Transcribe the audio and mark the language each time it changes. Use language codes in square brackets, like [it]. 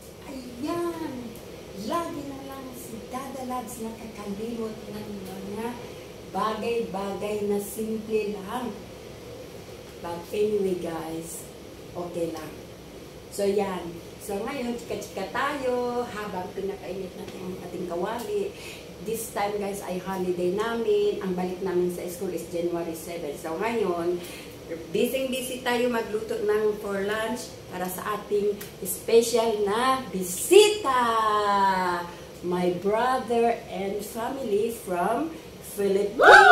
[tl] Ayan. Lagi na lang si Dada Labs nakakalimot ng mga bagay-bagay na simple lang. [en] But anyway guys, okay lang. So yan. [tl] So ngayon, chika-chika tayo habang pinakainit natin ang ating kawali. [en] This time guys ay holiday namin. [tl] Ang balik namin sa school is January 7. So ngayon, busy tayo magluto ng for lunch para sa ating special na bisita. [en] My brother and family from Philippines.